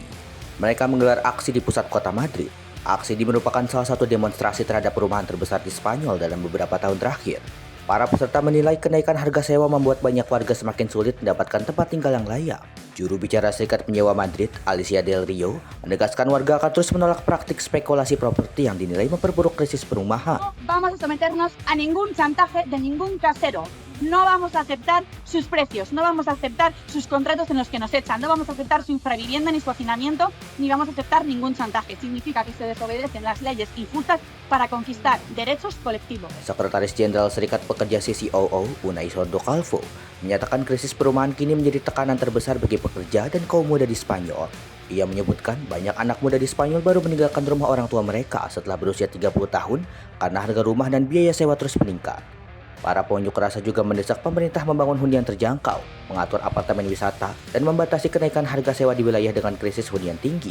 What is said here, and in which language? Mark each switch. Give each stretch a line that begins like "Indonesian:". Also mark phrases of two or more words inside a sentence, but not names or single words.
Indonesian: Mereka menggelar aksi di pusat kota Madrid. Aksi ini merupakan salah satu demonstrasi terhadap perumahan terbesar di Spanyol dalam beberapa tahun terakhir. Para peserta menilai kenaikan harga sewa membuat banyak warga semakin sulit mendapatkan tempat tinggal yang layak. Juru bicara Serikat Penyewa Madrid, Alicia Del Rio, menegaskan warga akan terus menolak praktik spekulasi properti yang dinilai memperburuk krisis perumahan.
Spanish: Vamos a someternos a ningún chantaje de ningún casero. No vamos a aceptar sus precios, no vamos a aceptar sus contratos en los que nos echan, no vamos a aceptar su infravivienda ni su hacinamiento, ni vamos a aceptar ningún chantaje. Significa que se desobedecen las leyes injustas para conquistar derechos colectivos.
Indonesian: Sekretaris Jenderal Serikat Pekerja CCOO, Unai Sordo Calvo, menyatakan krisis perumahan kini menjadi tekanan terbesar bagi pekerja dan kaum muda di Spanyol. Ia menyebutkan banyak anak muda di Spanyol baru meninggalkan rumah orang tua mereka setelah berusia 30 tahun karena harga rumah dan biaya sewa terus meningkat. Para pengunjuk rasa juga mendesak pemerintah membangun hunian terjangkau, mengatur apartemen wisata, dan membatasi kenaikan harga sewa di wilayah dengan krisis hunian tinggi.